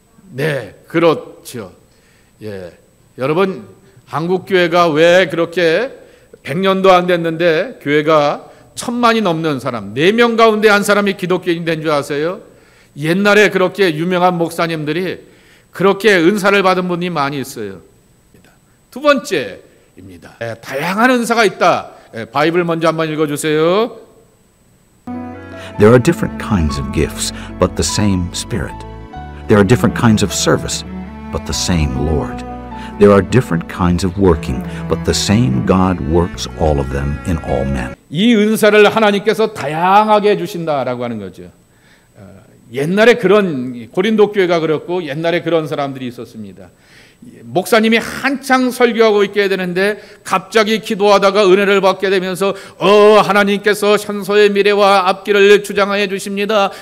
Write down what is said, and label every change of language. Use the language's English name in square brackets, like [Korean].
[Korean] 네, 그렇죠. 예, 여러분 한국 교회가 왜 그렇게 100년도 안 됐는데 교회가 1000만이 넘는 사람, 4명 가운데 한 사람이 기독교인이 된 줄 아세요? 옛날에 그렇게 유명한 목사님들이 그렇게 은사를 받은 분이 많이 있어요. 두 번째입니다. 다양한 은사가 있다. 바이블 먼저 한번 읽어주세요. [English] There are different kinds of gifts, but the same Spirit. There are different kinds of service, but the same Lord. There are different kinds of working, but the same God works all of them in all men. [Korean] 이 은사를 하나님께서 다양하게 주신다라고 하는 거죠. 옛날에 그런 고린도 교회가 그렇고 옛날에 그런 사람들이 있었습니다. 목사님이 한창 설교하고 있게 되는데 갑자기 기도하다가 은혜를 받게 되면서 하나님께서 현소의 미래와 앞길을 주장해 주십니다.